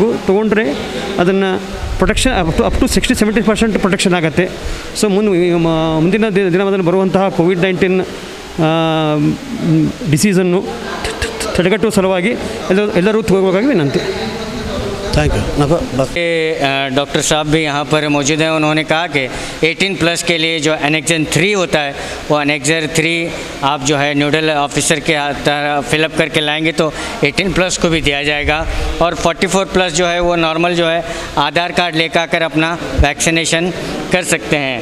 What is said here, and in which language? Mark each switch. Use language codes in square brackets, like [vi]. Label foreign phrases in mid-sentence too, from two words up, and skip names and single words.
[kn] ತೊಗೊಂಡ್ರೆ ಅದನ್ನು [en] protection up to 60-70% protection [kn] ಆಗುತ್ತೆ. ಸೊ ಮುಂದಿನ ದಿನಮಾನದಲ್ಲಿ ಬರುವಂತಹ ಕೋವಿಡ್-19 ಡಿಸೀಸನ್ನು ತಡೆಗಟ್ಟುವ ಸಲುವಾಗಿ ಎಲ್ಲರೂ ತಗೋಬೇಕಾಗಿ ವಿನಂತಿ. [en] thank you [mr] नको बस। [hi] डॉक्टर साहब भी यहाँ पर मौजूद हैं। उन्होंने कहा कि 18 प्लस के लिए जो एनेक्जन 3 होता है वो एनेक्जर 3 आप जो है [en] nodal officer [hi] के तरह फिलअप करके लाएंगे तो 18 प्लस को भी दिया जाएगा। और 44 प्लस जो है वो नॉर्मल जो है आधार कार्ड लेकर आकर अपना वैक्सीनेशन कर सकते हैं।